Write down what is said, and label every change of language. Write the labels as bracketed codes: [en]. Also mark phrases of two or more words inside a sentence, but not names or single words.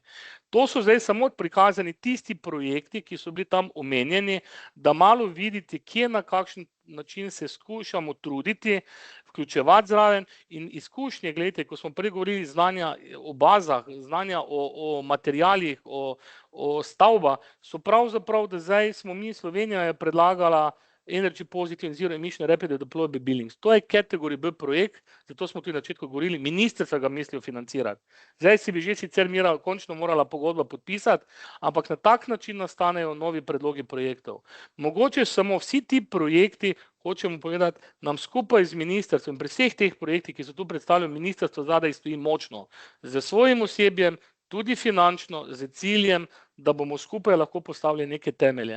[sl] To so zdaj samo prikazani tisti projekti, ki so bili tam omenjeni, da malo vidite, kje na kakšen način se skušamo truditi, vključevati zraven in izkušnje, gledajte, ko smo prej govorili znanja o bazah, znanja o materialih, o stavbah, so pravzaprav, da zdaj smo mi, Slovenija je predlagala Energy Positive and Zero Emission Rapid Deployable Buildings. To je kategorij B projekt, zato smo tudi na začetku govorili, ministrstva ga mislijo financirati. Zdaj si bi že sicer končno morala pogodba podpisati, ampak na tak način nastanejo novi predlogi projektov. Mogoče samo vsi ti projekti, hočemo povedati, nam skupaj z ministrstvom, pri vseh teh projektih, ki so tu predstavljeni, ministrstvo zadaj stoji močno, z svojim osebjem, tudi finančno, z ciljem, da bomo skupaj lahko postavili neke temelje.